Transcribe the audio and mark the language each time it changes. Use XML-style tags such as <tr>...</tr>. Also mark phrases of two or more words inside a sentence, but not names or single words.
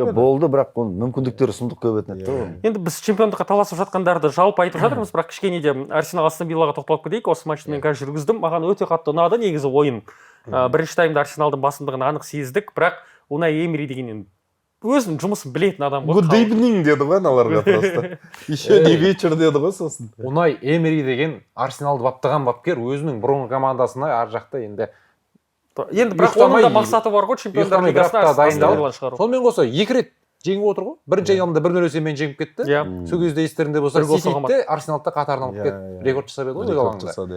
<kk>Болды, бірақ оның мүмкіндіктері сұмдық көп еді да. Енді біз чемпиондыққа таласып жатқандарды жалпы айтып жатырмыз, бірақ кішкене де Арсенал Астон Виллаға тоқталып кетейік. Осы матчты мен қазір жүргіздім. Маған өте қатты ұнады негізі ойын. Бірінші таймда Арсеналдың басымдығын анық сездік, бірақ Унай Эмери деген өзінің жұмысын білетін адам ғой.</kk> <en>Good evening</en> <kk>деді ғой аналарға просто.</kk> <ru>Еще не вечер</ru> <kk>деді ғой сосын. Унай Эмери деген Арсеналды баптаған бапкер өзінің бұрынғы командасына ар жақта енді бірақ оның да мақсаты бар ғой, чемпиондар лигасына дайындалып шығару. Сонымен қоса 2 рет жеңіп отыр ғой. Бірінші айналымда 1-0 есебімен жеңіп кетті. Сол кезде естерінде болса Ситиде Арсеналды қатарынан алып кетіп рекорд жасап еді ғой өз алаңында.</kk>